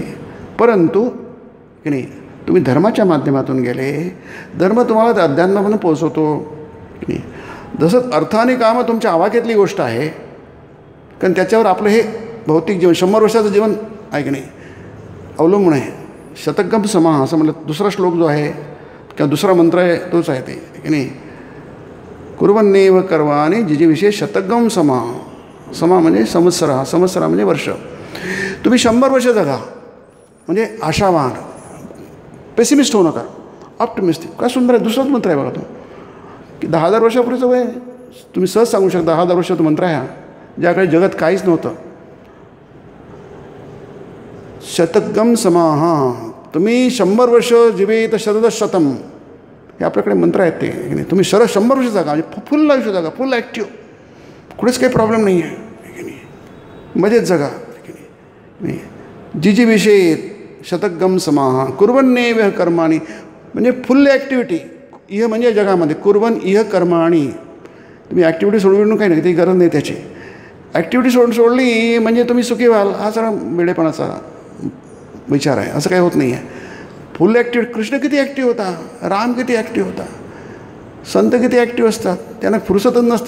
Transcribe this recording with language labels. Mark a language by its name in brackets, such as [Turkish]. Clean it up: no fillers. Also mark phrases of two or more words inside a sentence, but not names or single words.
[Marathi] परंतु की नाही, तुम्ही धर्माच्या माध्यमातून गेले, धर्म तुम्हाला त्या अध्यात्मापर्यंत पोहोचवतो की नाही. जसं अर्थ आणि कामं तुमच्या आवाक्यातली गोष्ट आहे, कारण त्याच्यावर आपलं हे भौतिक जीवन 100 वर्षाचं जीवन आहे की नाही अवलंबून आहे. [Sanskrit] शतकम समा [Marathi] असं म्हटलं दुसरा श्लोक जो आहे किंवा दुसरा मंत्र आहे तोच आहे ते की नाही. [Sanskrit] कुर्वन्नेव कर्माणि जिजीविषयी शतकम समा. [Marathi] समा म्हणजे संवत्सरा, संवत्सरा म्हणजे वर्ष. तुम्ही 100 वर्ष जगा, म्हणजे आशावान, पेसिमिस्ट होऊ नका, ऑप्टिमिस्टिक. काय सुंदर आहे, दुसराच मंत्र आहे बघा तो, की 10,000 वर्षापूर्वीचं वय तुम्ही सहज सांगू शकता. 10,000 वर्षाचा मंत्र आहे हा, ज्याकडे जगत काहीच नव्हतं. [Sanskrit] शतकम समाहा, [Marathi] तुम्ही 100 वर्ष जीवित शतदशतम, हे आपल्याकडे मंत्र आहेत ते की नाही. तुम्ही 100 वर्ष जागा, म्हणजे फुल आयुष्य जागा, [English] full active, [Marathi] कुठेच काही प्रॉब्लेम नाही आहे की नाही, मजेत जगा की नाही. [Sanskrit] जिजीविषयी शतकम समाहा कुर्वन्नेव कर्माणि, [Marathi] म्हणजे [English] full activity. [Marathi] इह म्हणजे जगामध्ये, [Sanskrit] कुर्वन इह कर्माणि, [Marathi] तुम्ही ॲक्टिव्हिटी सोडून काही नाही, ती गरज नाही त्याची. ॲक्टिव्हिटी सोडली म्हणजे तुम्ही सुखी व्हाल, हा सगळा वेडेपणाचा विचार आहे. असं काही होत नाही आहे. [English] full active. [Marathi] कृष्ण किती ॲक्टिव्ह होता, राम किती ॲक्टिव्ह होता, संत किती ॲक्टिव्ह असतात, त्यांना फुरसतच नसते.